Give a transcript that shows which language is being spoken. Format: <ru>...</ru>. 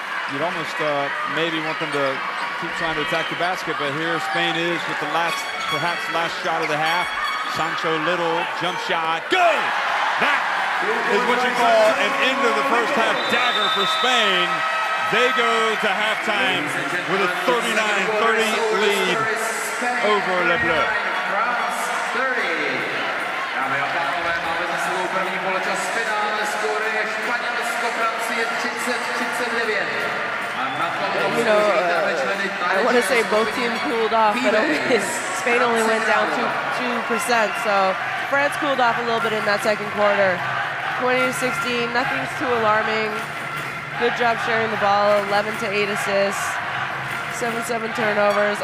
<en>You'd almost maybe want them to keep trying to attack the basket, but here Spain is with the perhaps last shot of the half. Sancho Little, jump shot, good! That is what you call an end of the first half dagger for Spain. They go to halftime with a 39-30 lead over Le Bleu. France 30.</en> <cs>Dámy a pánové, máme za sebou první poločas finále, skóre je Španělsko, Francie 30-39. A na to</cs> <en>You know, I want to say both teams cooled off, but Spain only went down 2%. So France cooled off a little bit in that second quarter. 20-16, nothing's too alarming. Good job sharing the ball, 11 to 8 assists, 7 turnovers.</en>